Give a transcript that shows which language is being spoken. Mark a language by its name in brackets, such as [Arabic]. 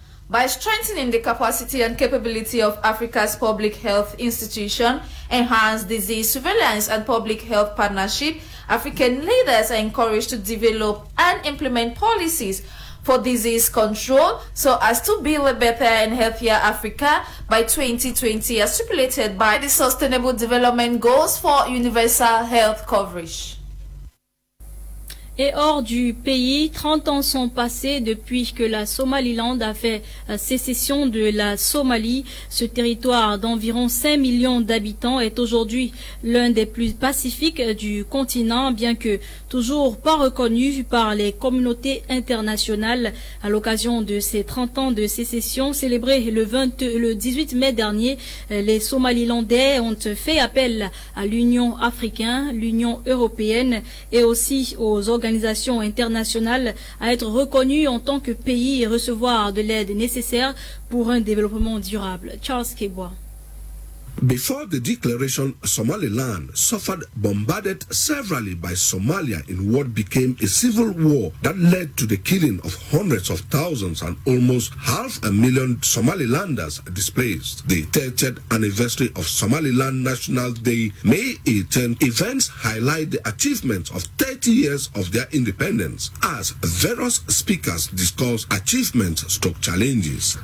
[English] By strengthening the capacity and capability of Africa's public health institution, enhance disease surveillance and public health partnership, African leaders are encouraged to develop and implement policies for disease control so as to build a better and healthier Africa by 2020 as stipulated by the Sustainable Development Goals for Universal Health Coverage. [French] Et hors du pays, 30 ans sont passés depuis que la Somaliland a fait sécession de la Somalie. Ce territoire d'environ 5 millions d'habitants est aujourd'hui l'un des plus pacifiques du continent, bien que toujours pas reconnu par les communautés internationales. À l'occasion de ces 30 ans de sécession célébrés le 18 mai dernier, les Somalilandais ont fait appel à l'Union africaine, l'Union européenne et aussi aux organisations internationales à être reconnus en tant que pays et recevoir de l'aide nécessaire pour un développement durable. Charles Kebois. [English] Before the declaration, Somaliland suffered bombarded severally by Somalia in what became a civil war that led to the killing of hundreds of thousands and almost 500,000 Somalilanders displaced. The 30th anniversary of Somaliland National Day, May 18th, events highlight the achievements of 30 years of their independence as various speakers discuss achievements / challenges.